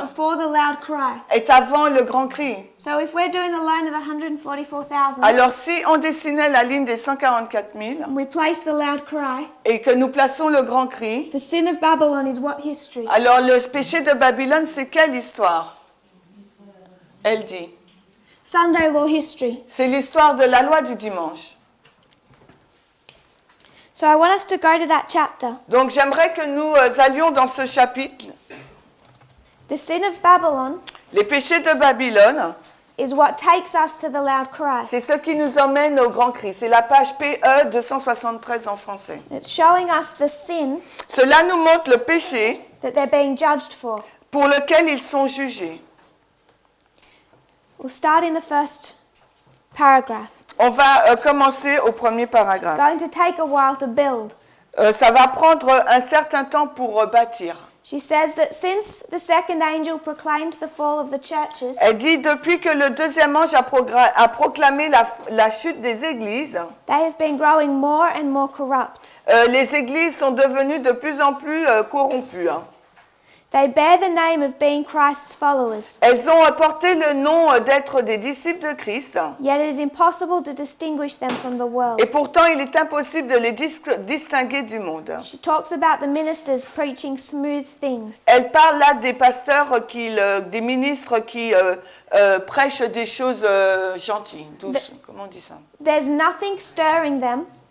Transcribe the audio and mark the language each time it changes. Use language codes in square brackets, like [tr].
[en] before the loud cry. [fr] est avant le grand cri. [en] So if we're doing the line of the 144,000, [fr] Alors, si on dessinait la ligne des 144 000 [en] and we place the loud cry, [fr] et que nous plaçons le grand cri, [en] the sin of Babylon is what history? [fr] alors le péché de Babylone, c'est quelle histoire? Elle dit. [en] Sunday law history. [fr] C'est l'histoire de la loi du dimanche. [en] So I want us to go to that chapter. [fr] Donc, j'aimerais que nous allions dans ce chapitre. [en] The sin of Babylon [fr] Les péchés de Babylone, [en] is what takes us to the loud cry. [fr] c'est ce qui nous emmène au grand cri. C'est la page PE 273 en français. [en] It's showing us the sin [fr] Cela nous montre le péché [en] that they're being judged for. [fr] pour lequel ils sont jugés. [en] We'll start in the first paragraph. [fr] On va commencer au premier paragraphe. [en] Going to take a while to build. [fr] Ça va prendre un certain temps pour bâtir. [en] She says that since the second angel proclaimed the fall of the churches, [fr] Elle dit, depuis que le deuxième ange a proclamé la chute des églises, [en] they have been growing more and more corrupt. [fr] les églises sont devenues de plus en plus corrompues. [en] They bear the name of being Christ's followers, [fr] Elles ont porté le nom d'être des disciples de Christ. [en] yet it is impossible to distinguish them from the world. [fr] Et pourtant, il est impossible de les distinguer du monde. [en] She talks about the ministers preaching smooth things. [fr] Elle parle là des pasteurs, des ministres qui prêchent des choses gentilles, douces. Comment on dit ça? [en] There's nothing stirring them,